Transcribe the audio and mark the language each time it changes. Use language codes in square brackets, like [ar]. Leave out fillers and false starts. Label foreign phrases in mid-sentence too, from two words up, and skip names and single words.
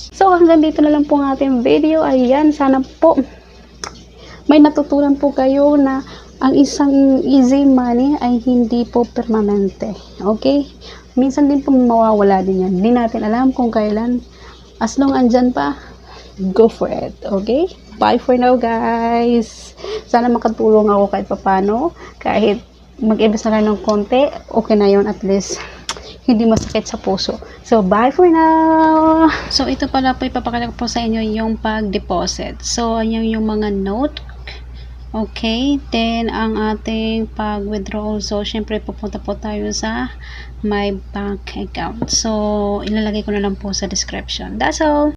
[tl] So, hanggang dito na lang po ang ating video. Ayan, sana po may natutunan po kayo na ang isang [en] easy money [tl] ay hindi po permanente. [en] Okay? [tl] Minsan din po mawawala din yan. Hindi natin alam kung kailan. [en] As long [tl] andyan pa, [en] go for it. Okay? Bye for now, guys. [tl] Sana makatulong ako kahit papano. Kahit mag-invest na lang ng konti, okay na yon, [en] at least [tl] hindi masakit sa puso. [en] So, bye for now! [tl] So, ito pala po, ipapakita ko po sa inyo yung pag-deposit. So, ayan yung mga note. [en] Okay, then [tl] ang ating pag-withdraw, so syempre pupunta po tayo sa [en] my bank account. [tl] So, ilalagay ko na lang po sa description. [en] That's all!